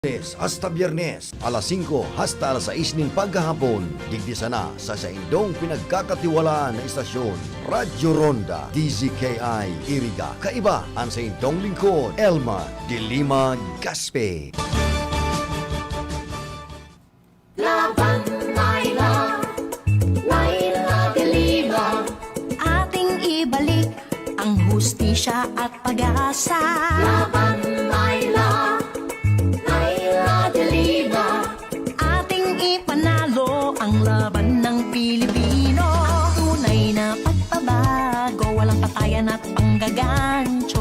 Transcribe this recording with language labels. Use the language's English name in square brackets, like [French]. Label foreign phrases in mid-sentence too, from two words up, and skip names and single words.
[Bikol] Lunes hasta Biyernes, alas 5 hasta alas 6 ng paghahapon, digdi sana sa indong pinagkakatiwalaan na istasyon, Radyo Ronda, DZKI, Iriga. Kaiba ang sa indong lingkod, Elma de Lima-Gaspi. [Filipino] Laban, Laila, Laila de Lima. Ating ibalik ang hustisya at pag-asa. Laban, Laila, Laila de Lima. Ating ipanalo ang laban ng Pilipino. Tunay na pagbabago, walang patayan at panggagancho.